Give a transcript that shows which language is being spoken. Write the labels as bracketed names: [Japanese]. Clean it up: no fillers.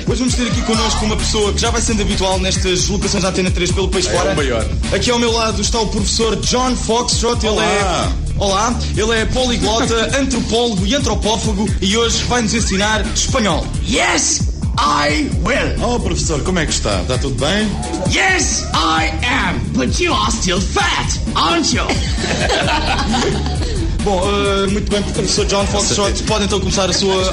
[Portuguese] Hoje vamos ter aqui connosco uma pessoa que já vai sendo habitual nestas locações da Antena 3 pelo país fora. É o maior. Aqui ao meu lado está o professor John Foxtrot. Olá. Olá, ele é poliglota, antropólogo e antropófago e hoje vai nos ensinar espanhol. [English] Yes, I will. [Portuguese] Oh, professor, como é que está? Está tudo bem? [English] Yes, I am, but you are still fat, aren't you? [Portuguese] Bom, muito bem, professor John Foxtrot, pode então começar a sua aula.